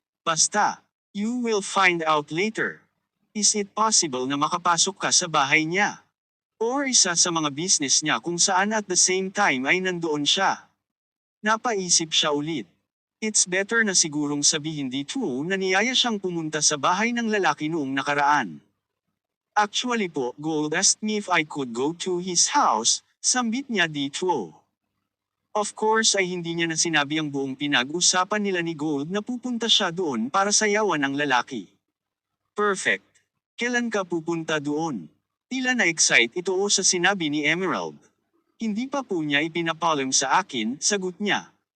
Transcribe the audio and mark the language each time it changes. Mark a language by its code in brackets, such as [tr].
[en] Basta, you will find out later. Is it possible [tl] na makapasok ka sa bahay niya? Or isa sa mga business niya kung saan [en] at the same time [tl] ay nandoon siya? Napaisip siya ulit. [en] It's better [tl] na sigurong sabihin dito na niyaya siyang pumunta sa bahay ng lalaki noong nakaraan. [en] Actually po, Gold asked me if I could go to his house, sambit niya dito. [tl] Of course ay hindi niya na sinabi ang buong pinag-usapan nila ni Gold na pupunta siya doon para sayawan ng lalaki. Perfect. Kailan ka pupunta doon? Tila na-excite ito sa sinabi ni Emerald. Hindi pa po niya ipinapalam sa akin, sagot niya.